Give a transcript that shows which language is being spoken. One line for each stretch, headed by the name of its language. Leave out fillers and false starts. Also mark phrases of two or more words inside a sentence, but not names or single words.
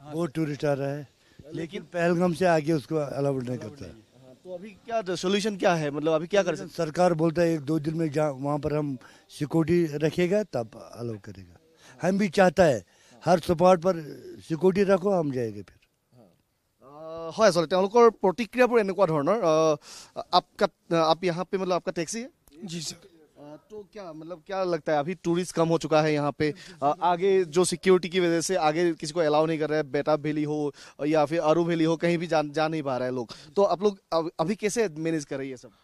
Hindi: बहुत टूरिस्ट आ रहा है, लेकिन पहलगाम से आगे उसको अलाउ नहीं करता. तो अभी क्या सोल्यूशन क्या है, मतलब अभी क्या कर सकते? सरकार बोलता है 1-2 दिन में जहाँ वहाँ पर हम सिक्योरिटी रखेगा तब अलाउ करेगा. हम भी चाहता है हर स्पॉट पर सिक्योरिटी रखो, हम जाएंगे फिर.
Assamese: হয় আচলতে তেওঁলোকৰ প্ৰতিক্ৰিয়াবোৰ এনেকুৱা ধৰণৰ.
Hindi: आप यहाँ पे मतलब आपका टैक्सी है? जी सर. तो क्या मतलब क्या लगता है अभी टूरिस्ट कम हो चुका है यहाँ पे, आगे जो सिक्योरिटी की वजह से आगे किसी को अलाउ नहीं कर रहा है, बेटा वैली हो या फिर अरू वैली हो, कहीं भी जा नहीं पा रहा है लोग. तो आप लोग अभी कैसे मैनेज कर रही है सब?